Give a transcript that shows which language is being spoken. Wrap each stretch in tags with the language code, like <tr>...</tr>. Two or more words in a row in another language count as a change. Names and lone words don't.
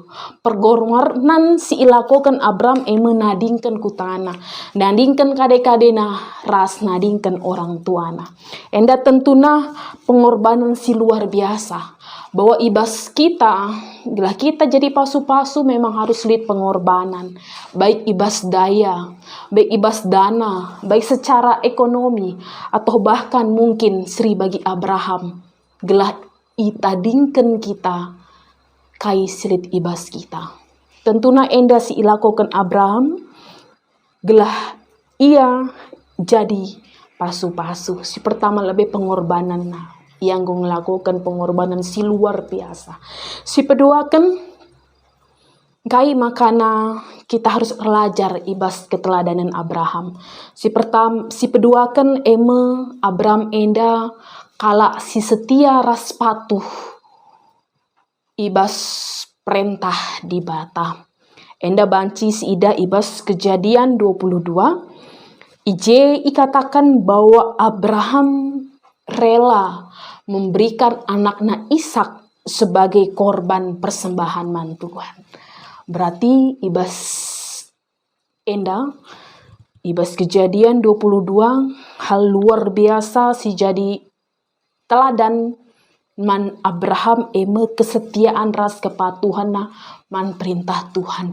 <btx>Pergorbanan si ilakokan Abram nadingken kutana, nadingken kade-kadena, ras nadingken orang tuana. Enda tentuna pengorbanan si</btx> <id>luar biasa. Bahwa ibas kita, bila kita</id> <btx>jadi pasu-pasu</btx> <id>memang harus lihat pengorbanan. Baik ibas daya, baik ibas dana, baik secara ekonomi, atau bahkan mungkin sri bagi Abraham.</id> <btx>Gelah itadingken kita, kai silit ibas kita. Tentuna enda si ilakokan Abraham, gelah ia jadi pasu-pasu. Si pertama lebih pengorbanan</btx> <id>yang melakukan pengorbanan</id> <btx>si</btx> <id>luar biasa.</id> <btx>Si kedua kan kai makana</btx> <id>kita harus belajar ibas keteladanan Abraham.</id> <btx>Si kedua kan Abraham enda kala si setia ras patuh ibas perintah di bata. Enda banci si ida ibas Kejadian 22.</btx> <id>Ije ikatakan bahwa Abraham rela memberikan anaknya Ishak sebagai korban persembahan man Tuhan. Berarti</id> <btx>ibas enda, ibas Kejadian 22</btx> <id>hal luar biasa si jadi teladan man Abraham kesetiaan ras kepatuhan man perintah Tuhan.</id>